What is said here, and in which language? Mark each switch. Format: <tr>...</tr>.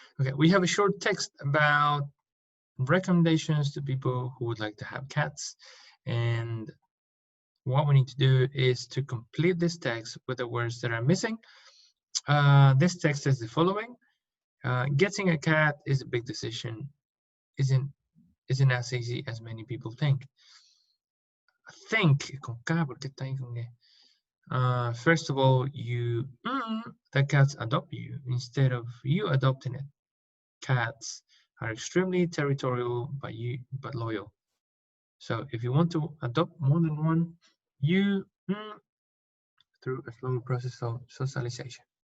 <en>Okay, we have a short text about recommendations to people who would like to have cats, and what we need to do is to complete this text with the words that are missing. This text is the following. Getting a cat is a big decision. Isn't as easy as many people think.</en> <es>Think con K, porque está ahí con E.</es> <en>First of all, the cats adopt you instead of you adopting it. Cats are extremely territorial, but loyal. So if you want to adopt more than one, you through a slow process of socialization.</en>